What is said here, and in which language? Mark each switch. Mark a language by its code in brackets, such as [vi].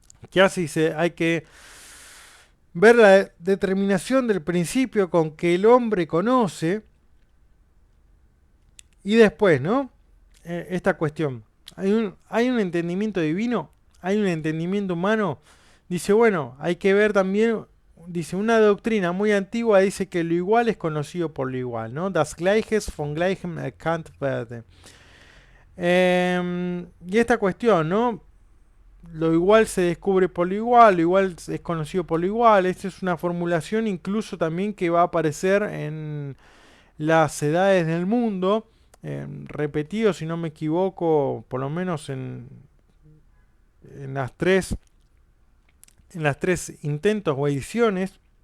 [es] Que hace, dice, hay que ver la determinación del principio con que el hombre conoce y después, ¿no? Esta cuestión. Hay un entendimiento divino, hay un entendimiento humano. Dice, bueno, hay que ver también, dice, una doctrina muy antigua dice que lo igual es conocido por lo igual, ¿no? [de] Das Gleiches von Gleichem erkannt werden. [es] Y esta cuestión, ¿no? Lo igual se descubre por lo igual es conocido por lo igual. Esta es una formulación incluso también que va a aparecer en las edades del mundo, repetido, si no me equivoco, por lo menos en las tres intentos o ediciones.